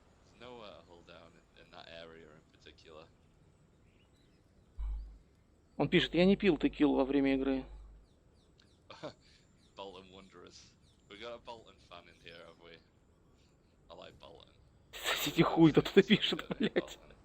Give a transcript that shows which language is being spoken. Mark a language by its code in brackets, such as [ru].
[en] There's no hold down in that area in particular. [ru] Он пишет: я не пил текилу во время игры. [en] Bolton Wanderers. We got a Bolton fan in here, have we? I like Bolton. [ru] Сосите хуй, кто тут пишет, блядь.